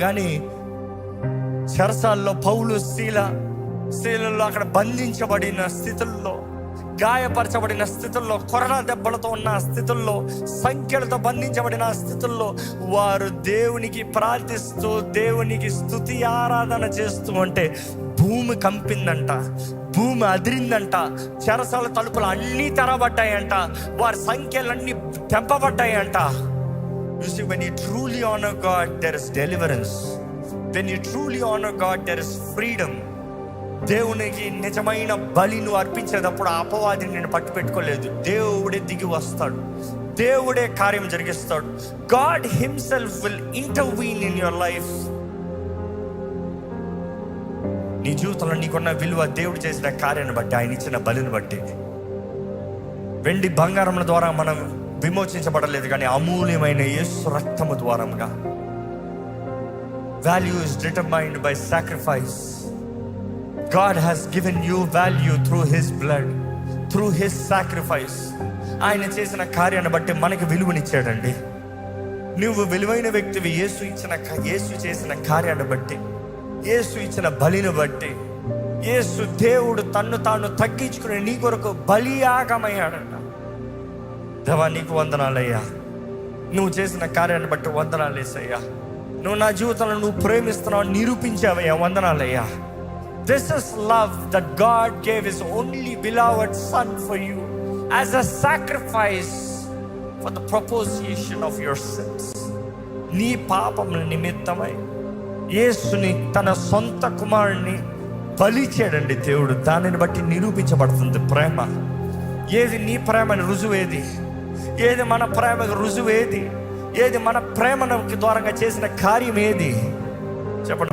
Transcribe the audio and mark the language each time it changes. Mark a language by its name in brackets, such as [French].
[Telugu] కానీ చెరసాల్లో పౌలు శీలలో అక్కడ బంధించబడిన స్థితుల్లో, గాయపరచబడిన స్థితుల్లో, కొరడా దెబ్బలతో ఉన్న స్థితుల్లో, సంఖ్యలతో బంధించబడిన స్థితుల్లో వారు దేవునికి ప్రార్థిస్తూ, దేవునికి స్తుతి ఆరాధన చేస్తూ ఉంటే భూమి కంపిందంట, భూమి అదిరిందంట, చెరసాల తలుపులు అన్నీ తెరబడ్డాయంట, వారి సంఖ్యలన్నీ తెంపబడ్డాయంట. [English] You see, when you truly honor God, there is deliverance. When you truly honor God, there is freedom. [Telugu] దేవునికి నిజమైన బలి నువ్వు అర్పించేటప్పుడు అపవాదిని నేను పట్టు పెట్టుకోలేదు. దేవుడే దిగి వస్తాడు, దేవుడే కార్యం జరిగిస్తాడు. [English] God himself will intervene in your life. [Telugu] నీ జీవితంలో నీకున్న విలువ దేవుడు చేసిన కార్యాన్ని బట్టి, ఆయన ఇచ్చిన బలిని బట్టి. వెండి బంగారముల ద్వారా మనం విమోచించబడలేదు, కానీ అమూల్యమైన యేసు రక్తము ద్వారంగా. [English] Value is determined by sacrifice. God has given you value through his blood, through his sacrifice. [Telugu] ఆయన చేసిన కార్యాన్ని బట్టి మనకి విలువనిచ్చాడండి. నువ్వు విలువైన వ్యక్తివి యేసు చేసిన కార్యాన్ని బట్టి, యేసు ఇచ్చిన బలిని బట్టి. యేసు దేవుడు తన్ను తాను తగ్గించుకుని నీ కొరకు బలియాగమయ్యాడంట. దేవా నీకు వందనాలయ్యా, నువ్వు చేసిన కార్యాన్ని బట్టి వందనాలు యేసయ్యా. నువ్వు నా జీవితంలో నువ్వు ప్రేమిస్తున్నావు నిరూపించావయ్యా, వందనాలయ్యా. [English] This is love, that God gave his only beloved son for you as a sacrifice for the propitiation of your sins. [Telugu] నీ పాపముల నిమిత్తమై యేసుని తన సొంత కుమారుని బలి చేయడండి దేవుడు. దానిని బట్టి నిరూపించబడుతుంది ప్రేమ. ఏది నీ ప్రేమని రుజువేది? ఏది మన ప్రేమకు రుజువేది? ఏది మన ప్రేమ ద్వారా చేసిన కార్యం ఏది? చెప్పండి.